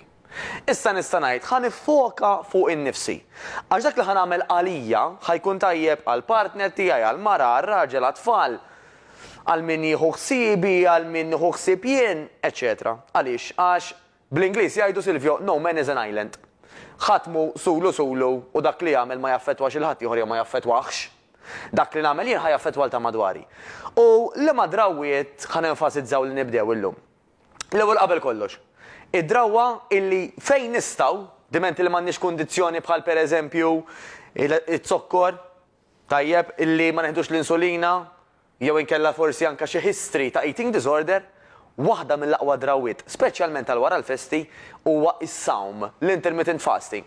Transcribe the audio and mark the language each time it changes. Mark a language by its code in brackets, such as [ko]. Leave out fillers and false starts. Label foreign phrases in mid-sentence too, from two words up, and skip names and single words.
[mt] Issa nista' ngħid ħa nifoka fuq innifsi. Għax dak li ħa nagħmel għalija ħajkun tajjeb għall partner tiegħi, għall mara, għar-raġel, għat-tfal, għal min jieħu ħsiebi, għal min jieħu ħsieb jien, eċetera. Għaliex? Għax bl-Ingliż jgħidu Silvio, [en] no man is an island. [mt] Ħatmu sulu u dak li jagħmel ma jaffettwax il-ħadd ieħor jew ma jaffettwaħx. Dak li nagħmel jien ħa jaffettwa ta' madwari. U liema drawwiet ħa nenfasizzaw li nibdew illum. L-ewwel qabel kollox. Id-drawwa illi fejn nistgħu, dimenti li m'għandniex kundizzjoni bħal pereżempju it-zokkor, tajjeb illi ma neħdux l-insulina, jew inkella forsi anke xi history ta' [en] eating disorder, [mt] waħda mill-aqwa drawwiet, speċjalment għal wara l-festi, huwa is-sawm, l- [en] intermittent fasting.